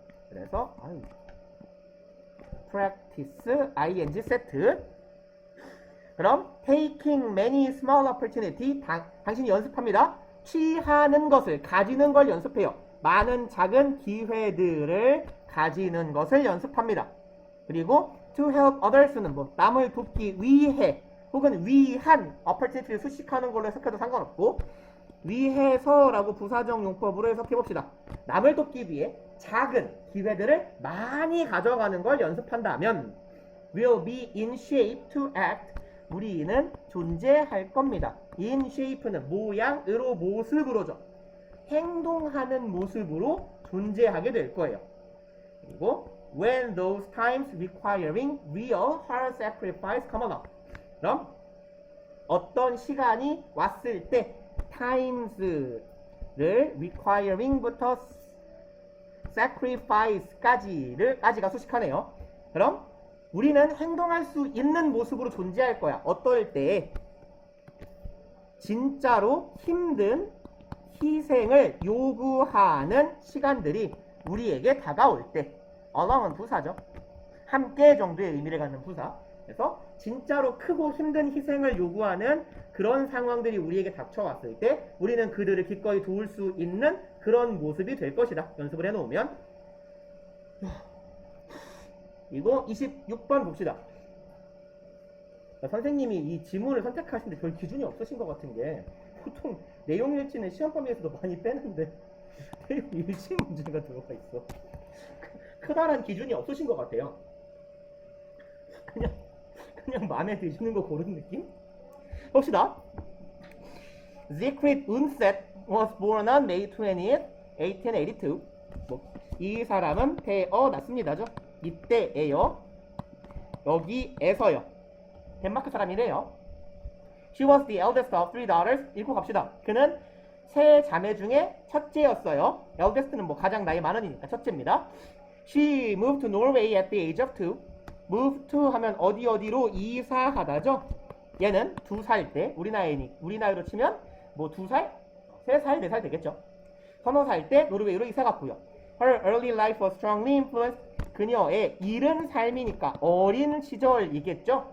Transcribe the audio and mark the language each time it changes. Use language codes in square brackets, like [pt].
[ko] 그래서 [en] practice ing [ko] 세트. 그럼 [en] taking many small opportunity, [ko] 당신이 연습합니다. 취하는 것을, 가지는 걸 연습해요. 많은 작은 기회들을 가지는 것을 연습합니다. 그리고 [en] to help others는 [ko] 남을 돕기 위해 혹은 위한 opportunity를 수식하는 걸로 해석해도 상관없고, 위해서라고 부사적 용법으로 해석해봅시다. 남을 돕기 위해 작은 기회들을 많이 가져가는 걸 연습한다면 [en] will be in shape to act, [ko] 우리는 존재할 겁니다. [en] in shape는 [ko] 모양으로, 모습으로죠. 행동하는 모습으로 존재하게 될 거예요. 그리고 [en] when those times requiring real hard sacrifice come along, [ko] 그럼 어떤 시간이 왔을 때 times를 requiring부터 sacrifice까지가 수식하네요. 그럼 우리는 행동할 수 있는 모습으로 존재할 거야. 어떨 때? 진짜로 힘든 희생을 요구하는 시간들이 우리에게 다가올 때. along은 부사죠. 함께 정도의 의미를 갖는 부사. 그래서 진짜로 크고 힘든 희생을 요구하는 그런 상황들이 우리에게 닥쳐왔을 때 우리는 그들을 기꺼이 도울 수 있는 그런 모습이 될 것이다. 연습을 해놓으면. 이거 26번 봅시다. 선생님이 이 지문을 선택하시는데 별 기준이 없으신 것 같은 게, 보통 내용 일치는 시험 범위에서도 많이 빼는데 내용 일치 문제가 들어가 있어. 크다란 기준이 없으신 것 같아요. 그냥 마음에 드시는 거 고른 느낌? 봅시다. [en] Siegfried Undset was born on May 20th, 1882. [ko] 이 사람은 태어났습니다죠. 이때에요. 여기에서요. 덴마크 사람이래요. [en] She was the eldest of three daughters. [ko] 읽고 갑시다. 그는 세 자매 중에 첫째였어요. eldest는 가장 나이 많으니까 첫째입니다. [en] She moved to Norway at the age of 2. [ko] move to 하면 어디로 이사하다죠. 얘는 2살 때, 우리 나이로 치면 2살? 3살? 4살 되겠죠. 서너 살 때 노르웨이로 이사 갔고요. [en] Her early life was strongly influenced. [ko] 그녀의 이른 삶이니까 어린 시절이겠죠.